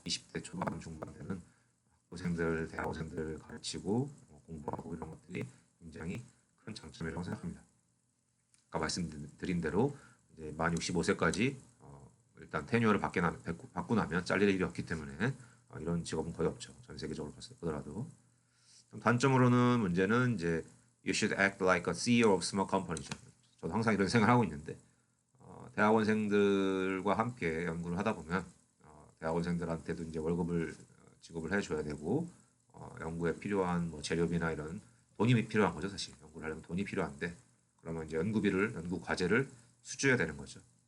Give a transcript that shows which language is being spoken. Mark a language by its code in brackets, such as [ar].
[ko] 20대 초반 중반 되는 학부생들, 대학생들을 가르치고 공부하고 이런 것들이 굉장히 큰 장점이라고 생각합니다. 아까 말씀드린 대로 이제 만 65세까지 일단 테뉴어를 받고 나면 잘릴 일이 없기 때문에 이런 직업은 거의 없죠. 전 세계적으로 보더라도. 단점으로는 문제는 이제 [en] you should act like a CEO of small companies. [ko] 저도 항상 이런 생각을 하고 있는데 대학원생들과 함께 연구를 하다 보면 대학원생들한테도 이제 월급을 지급을 해줘야 되고 연구에 필요한 뭐 재료비나 이런 돈이 필요한 거죠. 사실 연구를 하려면 돈이 필요한데 그러면 이제 연구 과제를 수주해야 되는 거죠.